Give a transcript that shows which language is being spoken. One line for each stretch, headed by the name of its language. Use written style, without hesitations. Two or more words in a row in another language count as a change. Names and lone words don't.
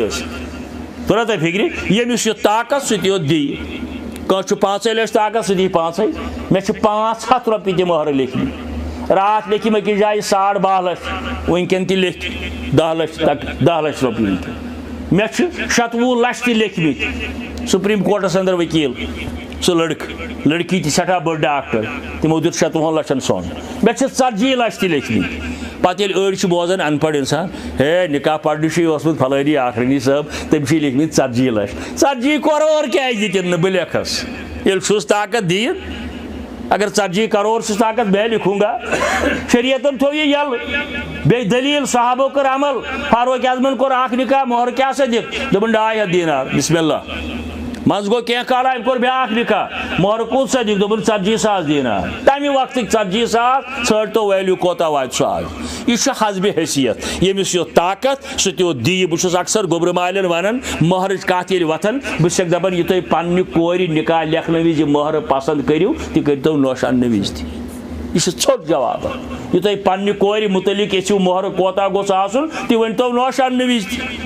Kashmiri: ٲسِتھ توٚرا تۄہہِ فِکرِ ییٚمِس یہِ طاقت سُہ تہِ یوت دِیہِ کٲنٛسہِ چھُ 5 لَچھ طاقت سُہ دِیہِ 5 مےٚ چھِ 500 رۄپیہِ تہِ مۄہر لیکھمٕتۍ راتھ لیکھِم أکِس جایہِ 12.5 لَچھ وٕنکٮ۪ن تہِ لیکھِ 10 لَچھ رۄپیہِ مےٚ چھِ 27 لَچھ تہِ لیکھمٕتۍ سُپریٖم کورٹس اندر ؤکیٖل سُہ لڑکی تہِ سٮ۪ٹھاہ بٔڑ ڈاکٹر تِمو دیُت 27 لَچھن سۄن مےٚ چھِ 40 لَچھ تہِ لیکھمٕتۍ پتہٕ ییٚلہِ أڑۍ چھِ بوزان
Urdu: ان پڑھ اِنسان ہے
Kashmiri: نکاح پرنہِ چھُے اوسمُت فلٲنی آخرنی صٲب تٔمۍ چھِ لیکھمٕتۍ 40 لَچھ 40 کرور کیٛازِ دِتِن نہٕ بہٕ لیکھس ییٚلہِ چھُس طاقت دِیِن اگر 40 کرور چھُس طاقت
Urdu: میں لکھوں گا
Kashmiri: شریعتن تھوٚو یہِ یلہٕ بیٚیہِ دلیٖل صحابو کٔر عمل فاروق اعظمن کوٚر اکھ نکاح مۄہر کیٛاہ سا دِکھ دوٚپُن 2.5 دینار
Arabic: بسم اللہ
Kashmiri: منٛزٕ گوٚو کینٛہہ کالا أمۍ کوٚر بیٛاکھ نکاح مۄہر کوٗتاہ دِکھ دوٚپُن 40,000 دینار تمہِ وقتٕکۍ 40,000 ژھٲنٛڈتو ویلیوٗ کوتاہ واتہِ سُہ آز یہِ چھُ حسبِ حیثیت ییٚمِس یوت طاقت سُہ تہِ یوت دِیہِ بہٕ چھُس اکثر گوٚبرٕ مالٮ۪ن وَنان مۄہرٕچ کَتھ ییٚلہِ وۄتھان بہٕ چھُسکھ دَپان یہِ تُہۍ پنٛنہِ کورِ نکاح لیکھنہٕ وِزِ مۄہرٕ پسنٛد کٔرِو تہِ کٔرۍتو نوش اَننہٕ وِزِ تہِ یہ ژھوٹ جواب یہ تھی پنہ کورِ متعلق یژھو مۄہر کوتاہ گوٚژھ آسُن تہِ ؤنۍتو نوش اننہٕ وِزِ تہِ